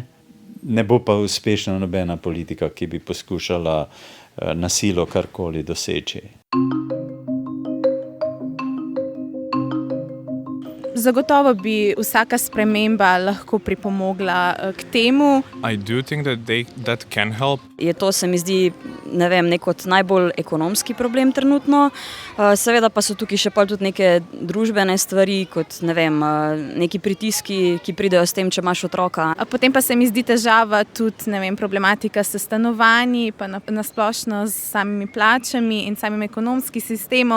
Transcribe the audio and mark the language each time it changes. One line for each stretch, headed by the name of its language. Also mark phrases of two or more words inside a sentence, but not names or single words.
Slovenian: Ne bo pa uspešna nobena politika, ki bi poskušala na silo karkoli doseči. Zagotovo bi vsaka sprememba lahko pripomogla k temu.
English: I do think that can help.
Slovenian: Je to, se mi zdi, ne vem, nek od najbolj ekonomski problem trenutno. Seveda pa so tukaj še tudi neke družbene stvari, kot ne vem, neki pritiski, ki pridejo s tem, če imaš otroka. Potem pa se mi zdi težava tudi, ne vem, problematika s stanovanji, pa nasplošno s samimi plačami in samim ekonomskim sistemom.